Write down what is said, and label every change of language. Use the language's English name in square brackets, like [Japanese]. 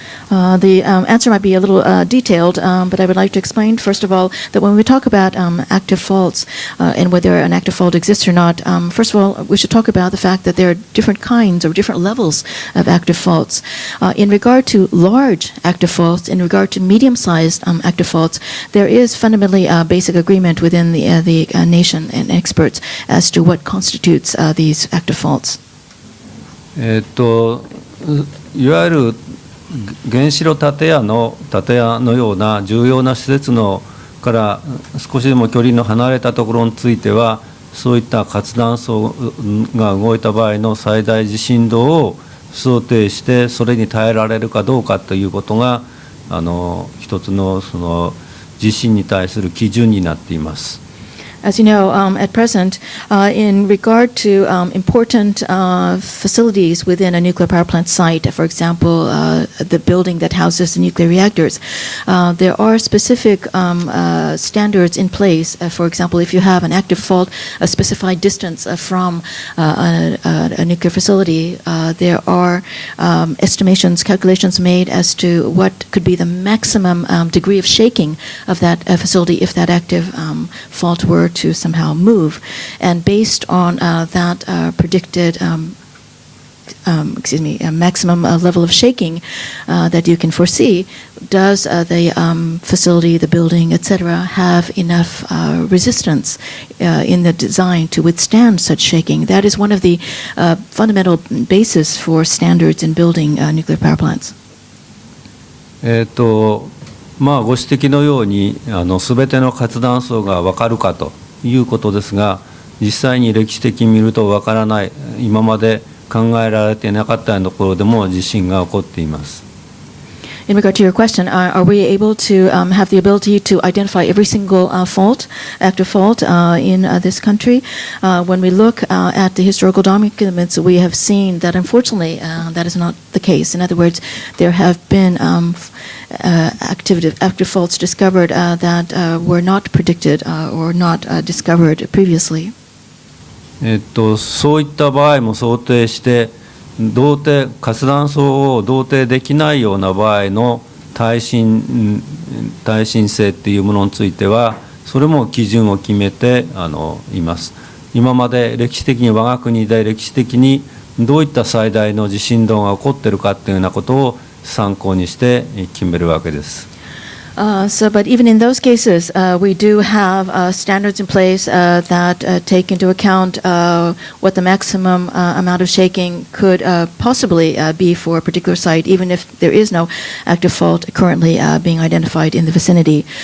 [English] The answer might be a little detailed, but I would like to explain, first of all, that when we talk about active faults and whether an active fault exists or not, first of all, we should talk about the fact that there are different kinds or different levels of active faults. In regard to large active faults, in regard to medium-sized active faults, there is fundamentally a basic agreement within the nation and experts as to what constitutes these active faults. [Japanese] いわゆる原子炉建屋のような重要な施設のから少しでも距離の離れたところについては、そういった活断層が動いた場合の最大地震動を想定して、それに耐えられるかどうかということが一つのその地震に対する基準になっています。 [English] As you know, at present, in regard to important facilities within a nuclear power plant site, for example, the building that houses the nuclear reactors, there are specific standards in place. For example, if you have an active fault, a specified distance from a nuclear facility, there are estimations, calculations made as to what could be the maximum degree of shaking of that facility if that active fault were to somehow move. And based on that predicted maximum level of shaking that you can foresee, does the facility, the building, etc., have enough resistance in the design to withstand such shaking? That is one of the fundamental basis for standards in building nuclear power plants. [Japanese] ご指摘のように全ての活断層が分かるかということですが、実際に歴史的に見ると分からない、今まで考えられていなかったようなところでも地震が起こっています。 [English] In regard to your question, are we able to have the ability to identify every single active fault in this country? When we look at the historical documents, we have seen that unfortunately that is not the case. In other words, there have been active faults discovered that were not predicted or not discovered previously. [Japanese] そういった場合も想定して活断層を同定できないような場合の耐震性っていうものについてはそれも基準を決めています。今まで歴史的に我が国で歴史的にどういった最大の地震動が起こっているかっていうようなことを参考にして決めるわけです。 [English] But even in those cases, we do have standards in place that take into account what the maximum amount of shaking could possibly be for a particular site, even if there is no active fault currently being identified in the vicinity.